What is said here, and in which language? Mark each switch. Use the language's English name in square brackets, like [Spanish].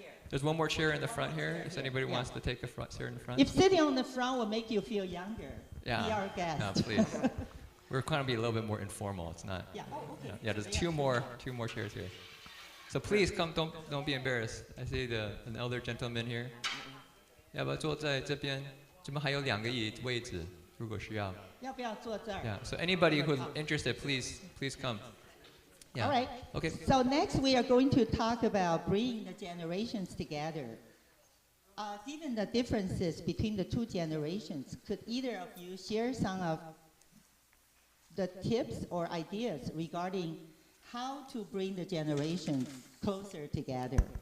[English] There's one more chair in the front here, if anybody wants to take a front chair in the front. If sitting on the front will make you feel younger, Yeah. be our guest. No, please. We're trying to be a little bit more informal. It's not. Yeah. Oh, okay. Yeah, there's two more chairs here. So please come, don't be embarrassed. I see an elder gentleman here. [Chinese] 要不要坐在这边？这边还有2个位置，如果需要。要不要坐这儿？ [English] Yeah. So anybody who's interested, please come. Yeah. All right. Okay. So next we are going to talk about bringing the generations together. Given the differences between the 2 generations, could either of you share some of the tips or ideas regarding how to bring the generations closer together?